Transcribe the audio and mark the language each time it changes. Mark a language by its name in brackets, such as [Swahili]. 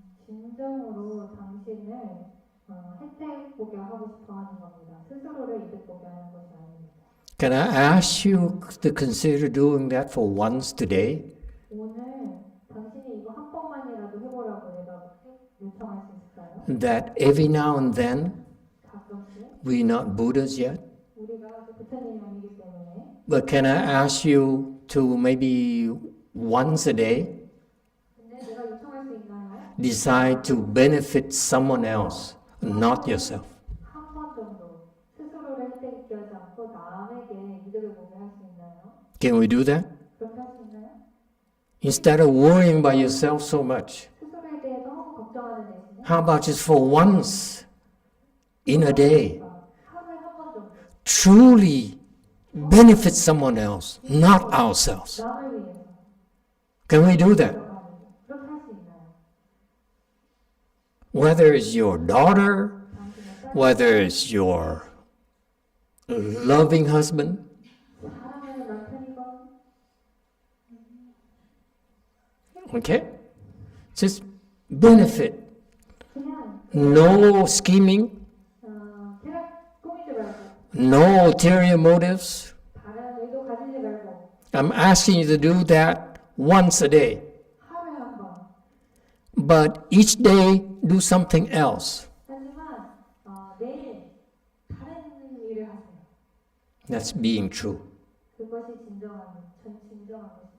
[Korean] 진정으로 당신을 혜택 보게 하고 싶어 하는 겁니다. 스스로를 이득 보게 하는 것이 아닙니다. [English] Can I ask you to consider doing that for once today? [Korean] 오늘 당신이 이거 한 번만이라도 해보라고 내가 요청할 수 있을까요? [English] That every now and then, [Korean] 가끔씩 [English] we're not Buddhas yet, [Korean] 우리가 아직 부처님이 아니기 때문에 [English] but can I ask you to maybe once a day [Korean] 근데 내가 요청할 수 있나요? [English] decide to benefit someone else, not yourself? [Korean] 한 번 정도 스스로를 혜택 있게 하지 않고 남에게 이득을 보게 할 수 있나요? [English] Can we do that? [Korean] 그렇게 할 수 있나요? [English] Instead of worrying about yourself so much, [Korean] 스스로에 대해 너무 걱정하는 대신에 [English] how about just for once in a day, [Korean] 하루에 한 번 정도 [English] truly benefit someone else, not ourselves? [Korean] 남을 위해서 [English] Can we do that? [Korean] 그렇게 할 수 있나요? [English] Whether it's your daughter, [Korean] 당신의 딸, [English] whether it's your loving husband, [Korean] 사랑하는 남편이건 [English] okay? Just benefit. [Korean] 그냥 [English] No scheming, [Korean] 계략 꾸미지 말고 [English] no ulterior motives. [Korean] 다른 의도 가지지 말고 [English] I'm asking you to do that once a day. [Korean] 하루에 한 번 [English] But each day do something else. [Korean] 하지만 매일 다른 일을 하세요. [English] That's being true. [Korean] 그것이 진정한 것입니다.